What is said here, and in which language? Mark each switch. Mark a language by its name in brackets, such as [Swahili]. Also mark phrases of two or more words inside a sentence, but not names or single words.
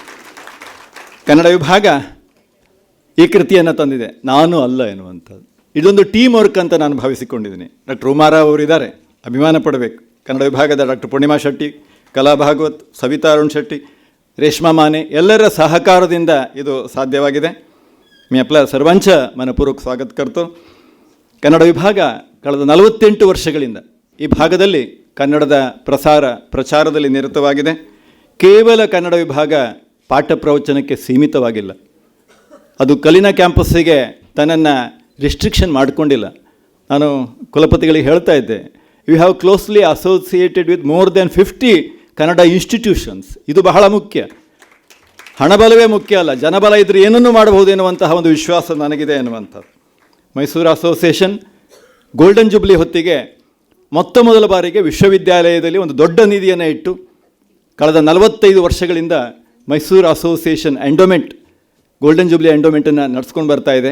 [Kannada] ಕನ್ನಡ ವಿಭಾಗ ಈ ಕೃತಿಯನ್ನು ತಂದಿದೆ, ನಾನು ಅಲ್ಲ ಎನ್ನುವಂಥದ್ದು. ಇದೊಂದು [English] team work [Kannada] ಅಂತ ನಾನು ಭಾವಿಸಿಕೊಂಡಿದ್ದೀನಿ. ಡಾಕ್ಟರ್ ಉಮಾರಾವ್ ಅವರಿದ್ದಾರೆ, ಅಭಿಮಾನ ಪಡಬೇಕು. ಕನ್ನಡ ವಿಭಾಗದ ಡಾಕ್ಟರ್ ಪೂರ್ಣಿಮಾ ಶೆಟ್ಟಿ, ಕಲಾ ಭಾಗವತ್, ಸವಿತಾ ಅರುಣ್ ಶೆಟ್ಟಿ, ರೇಷ್ಮಾ ಮಾನೆ ಎಲ್ಲರ ಸಹಕಾರದಿಂದ ಇದು ಸಾಧ್ಯವಾಗಿದೆ. [Marathi] मी आपला सर्वांच्या मनपूर्वक स्वागत करतो. [Kannada] ಕನ್ನಡ ವಿಭಾಗ ಕಳೆದ 48 ವರ್ಷಗಳಿಂದ ಈ ಭಾಗದಲ್ಲಿ ಕನ್ನಡದ ಪ್ರಚಾರದಲ್ಲಿ ನಿರತವಾಗಿದೆ. ಕೇವಲ ಕನ್ನಡ ವಿಭಾಗ ಪಾಠ ಪ್ರವಚನಕ್ಕೆ ಸೀಮಿತವಾಗಿಲ್ಲ. ಅದು ಕಲಿನಾ ಕ್ಯಾಂಪಸ್ಸಿಗೆ ತನ್ನನ್ನು ರಿಸ್ಟ್ರಿಕ್ಷನ್ ಮಾಡಿಕೊಂಡಿಲ್ಲ. ನಾನು ಕುಲಪತಿಗಳಿಗೆ ಹೇಳ್ತಾ ಇದ್ದೆ, [English] You have closely associated with more than 50 Kannada institutions. [Kannada] ಇದು ಬಹಳ ಮುಖ್ಯ. ಹಣಬಲವೇ ಮುಖ್ಯ ಅಲ್ಲ, ಜನಬಲ ಇದ್ದರೆ ಏನನ್ನೂ ಮಾಡಬಹುದು ಎನ್ನುವಂತಹ ಒಂದು ವಿಶ್ವಾಸ ನನಗಿದೆ ಎನ್ನುವಂಥದ್ದು. ಮೈಸೂರು ಅಸೋಸಿಯೇಷನ್ [English] golden jubilee [Kannada] ಹೊತ್ತಿಗೆ ಮೊದಲ ಬಾರಿಗೆ ವಿಶ್ವವಿದ್ಯಾಲಯದಲ್ಲಿ ಒಂದು ದೊಡ್ಡ ನಿಧಿಯನ್ನು ಇಟ್ಟು ಕಳೆದ 45 ವರ್ಷಗಳಿಂದ ಮೈಸೂರು ಅಸೋಸಿಯೇಷನ್ ಎಂಡೋಮೆಂಟ್, [English] golden jubilee [Kannada] ಎಂಡೋಮೆಂಟನ್ನು ನಡೆಸ್ಕೊಂಡು ಬರ್ತಾ ಇದೆ.